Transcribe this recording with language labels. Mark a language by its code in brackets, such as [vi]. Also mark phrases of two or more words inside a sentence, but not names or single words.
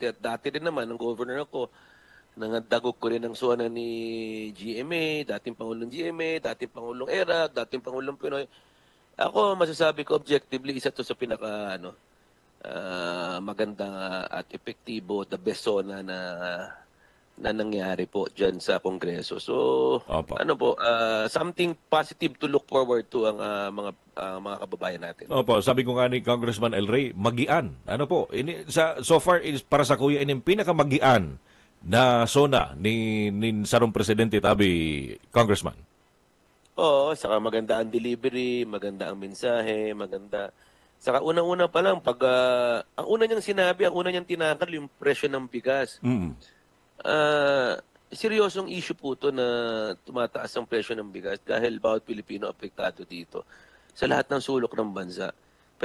[tl] At dati rin naman, ng governor ako, nangadagog ko rin ang sona ni GMA, dating Pangulong GMA, dating Pangulong ERA, dating Pangulong Pinoy. Ako, masasabi ko objectively, isa to sa pinaka maganda at epektibo, [en] the best [tl] sona na nangyari po dyan sa Kongreso. [en] So, something positive to look forward to [tl] ang mga kababayan natin. Opo, sabi ko nga [bik] ni Congressman El Rey, magian. So far, para sa kuya, ini pinakamagian na sona ni sarong presidente tabi, Congressman. [tl] Oo, saka maganda ang delivery, maganda ang mensahe, maganda. Saka unang-una pa lang, ang una niyang sinabi, ang una niyang tinakal, yung presyo ng bigas. Seryosong issue po ito na tumataas ang presyo ng bigas dahil bawat Pilipino apektado dito sa lahat ng sulok ng bansa.